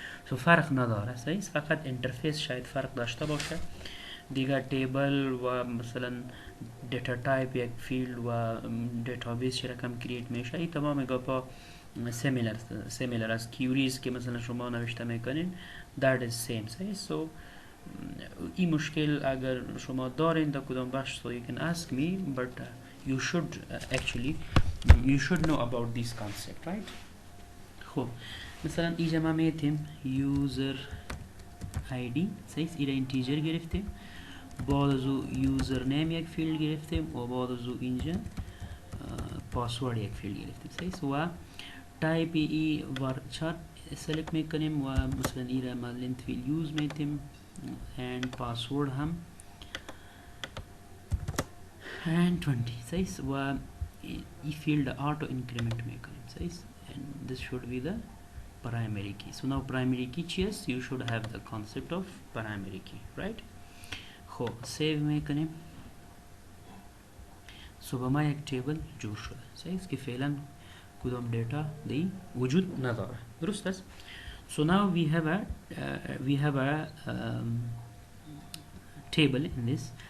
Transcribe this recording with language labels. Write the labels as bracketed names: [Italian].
[Persian] So فرق نداره. صحیح. فقط انترفیس شاید فرق داشته باشه. دیگر تیبل و مثلا دیتا تایپ یک فیلد و دیتابیس چه رقم کرییت میشه، این تمام گپا similar از کیوریز که مثلا شما نوشته میکنین. [English] that is same. [Persian] صحیح. so این مشکل اگر شما دارین در کدام بخش، [English] so you can ask me, but you should actually you should know about this concept, right? [Persian] خب مثلا اینجا ما میتیم user id. صحیح. ایره اینتیجر گرفتیم، بعد از او یوزر نیم یک فیلد گرفتیم و بعد از او اینجا پاسورد یک فیلد گرفتیم. صحیح. و تایپ ای ورچار سلکت میکنیم و مثلا ایره ما لینت فیل یوز میتیم and پاسورد هم and 20. صحیح. و ای فیلد آتو انکریمنت میکنیم. صحیح. [English] and this should be the primary key. So now primary key [Persian] چی است؟ [English] you should have the concept of primary key, right? [Persian] خب سیو میکنیم. سو با ما یک تیبل جور شده. صحیح. که فعلا کدام دیتا دی وجود نداره. درست است؟ [English] so now we have a table in this.